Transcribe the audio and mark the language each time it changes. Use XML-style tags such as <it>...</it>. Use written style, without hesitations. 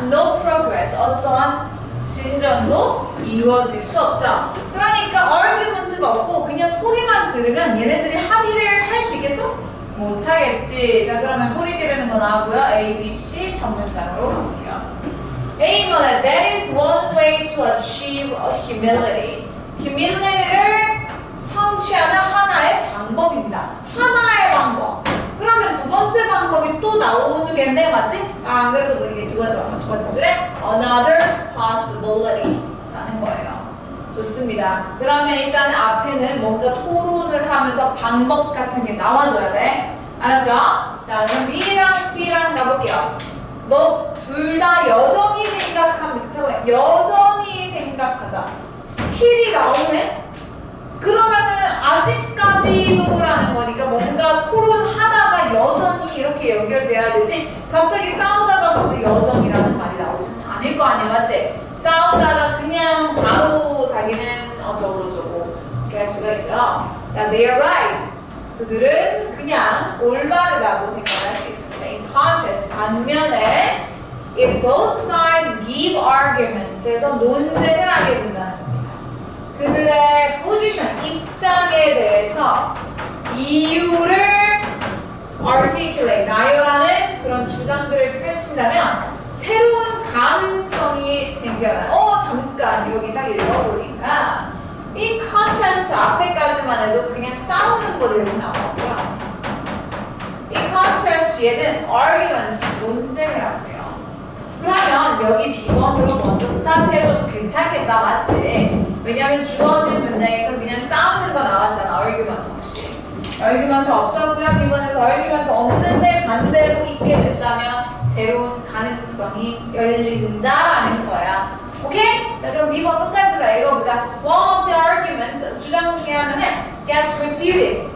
<en>No progress.</en> <ko>어떠한 진전도 이루어질 수 없죠. 그러니까 argument가 없고 그냥 소리만 지르면 얘네들이 합의를 할 수 있겠어? 못하겠지. 자, 그러면 소리 지르는 거 나오고요. A, B, C 첫 문장으로 가볼게요. A번에</ko> <en>that is one way to achieve humility.</en> <ko>humility를 성취하는 하나의 방법입니다. 하나의 방법. 그러면 두 번째 방법이 또 나오겠네, 맞지? 아, 안 그래도 뭐 이게 두 번째 줄에</ko> <en>another possibility</en> <ko>라는 거예요. 좋습니다. 그러면 일단 앞에는 뭔가 토론을 하면서 방법 같은 게 나와줘야 돼. 알았죠? 자, 그럼 B랑 C랑 가볼게요. 뭐 둘 다 여전히 생각합니다. 잠깐만, 여전히 생각하다. still이 나오네? 그러면은 아직까지도라는 거니까 뭔가 토론하다가 여전히 이렇게 연결돼야 되지. 갑자기 싸우다가 갑자기 여전이라는 말이 나오지는 않을 거 아니야, 맞지? 싸우다가 그냥 바로 자기는 어쩌고저쩌고 이렇게 할 수가 있죠. 자,</ko> <en>they are right.</en> <ko>그들은 그냥 올바르다고 생각할 수 있습니다.</ko> <en>In contrast,</en> <ko>반면에</ko> <en>if both sides give arguments,</en> <ko>그래서 논쟁을 하게 된다는 겁니다. 그들의 포지션, 입장에 대해서 이유를 articulate, 나열하는 그런 주장들을 펼친다면 새로운 가능성이 생겨나요. 잠깐 여기 딱 읽어보니까 이 contrast 앞에까지만 해도 그냥 싸우는 거대로 나오고요. 이 contrast 뒤에는 arguments, 논쟁을 한대요. 그러면 여기 B번으로 먼저 스타트해도 괜찮겠다, 맞지? 왜냐면 주어진 문장에서 그냥 싸우는 거 나왔잖아. argument 없이. argument 없었고요. B번에서 argument 없는데 반대로 있게 된다면 새로운 가능성이 열린다라는 거야. 오케이? 자, 그럼 B번 끝까지 다 읽어보자.</ko> <en>One of the arguments,</en> <ko>주장 중에 하나는</ko> <en>gets refuted.</en>